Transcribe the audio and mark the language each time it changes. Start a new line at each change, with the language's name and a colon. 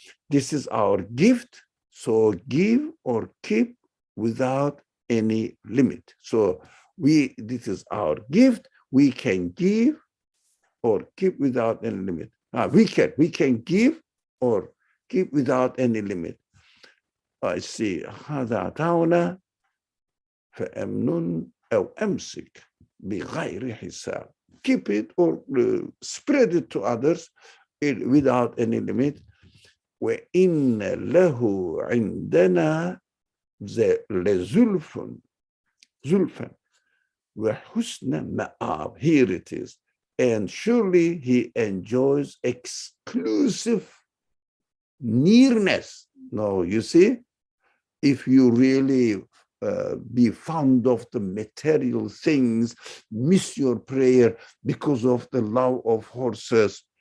English: This is our gift, so give or keep without any limit. So this is our gift. We can give or keep without any limit. We can give or keep without any limit. I see.
Arabic: هذا عطاؤنا فأمنن أو أمسك بغير حساب.
English: Keep it or spread it to others without any limit.
Arabic: وإن له عندنا لزلفا وحسن مآب.
English: Here it is. And surely he enjoys exclusive nearness. No, you see, if you really be fond of the material things, miss your prayer because of the love of horses.